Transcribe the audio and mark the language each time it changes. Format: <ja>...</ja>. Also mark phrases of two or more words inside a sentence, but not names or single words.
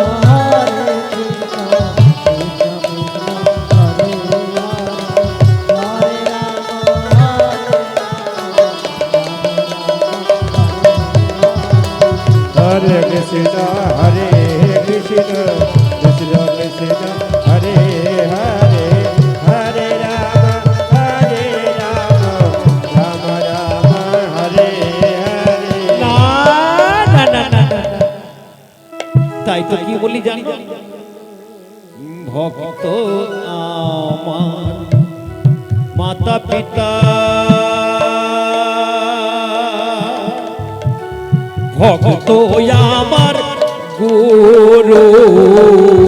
<sa>हरे कृष्ण हरे कृष्ण कृष्ण कृष्ण हरे हरे हरे राम राम राम हरे हरे</sa> <bn>না না না না তাই তো কি বলি জানি ভক্ত আমার মাতা পিতা ভক্ত আমার গুরু</bn>